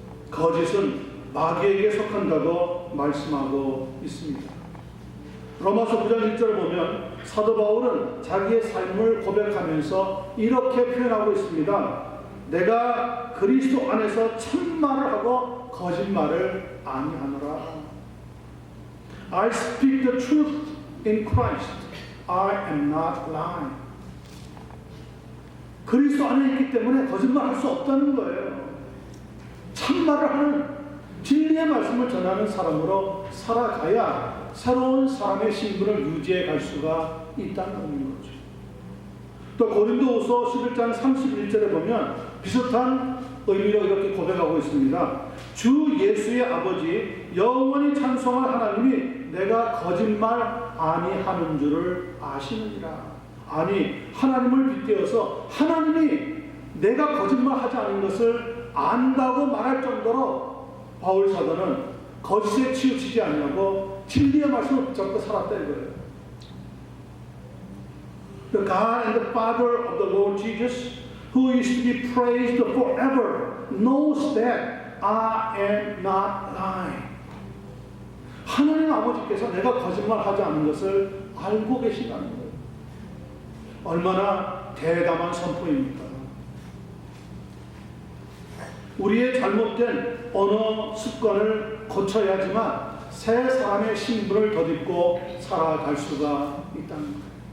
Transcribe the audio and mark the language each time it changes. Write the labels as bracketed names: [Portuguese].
[Korean] 거짓은 마귀에게 속한다고 말씀하고 있습니다. 로마서 9장 1절을 보면 사도 바울은 자기의 삶을 고백하면서 이렇게 표현하고 있습니다. 내가 그리스도 안에서 참말을 하고 거짓말을 아니하노라. [English] I speak the truth in Christ. I am not lying. [Korean] 그리스도 안에 있기 때문에 거짓말할 수 없다는 거예요. 참말을 하는 진리의 말씀을 전하는 사람으로 살아가야 새로운 사람의 신분을 유지해 갈 수가 있다는 거죠. 또 고린도후서 11장 31절에 보면 비슷한 의미로 이렇게 고백하고 있습니다. 주 예수의 아버지 영원히 찬송할 하나님이 내가 거짓말 아니하는 줄을 아시느니라. 아니 하나님을 빗대어서 하나님이 내가 거짓말하지 않은 것을 안다고 말할 정도로 바울 사도는 거짓에 치우치지 않냐고 진리의 말씀을 붙잡고 살았다 이거예요. [English] The God and the Father of the Lord Jesus, who is to be praised forever, knows that I am not lying. [Korean] 하나님 아버지께서 내가 거짓말하지 않는 것을 알고 계시다는 거예요. 얼마나 대담한 선포입니까? 우리의 잘못된 언어 습관을 고쳐야지만 새 사람의 신분을 덧입고 살아갈 수가 있다는 거예요.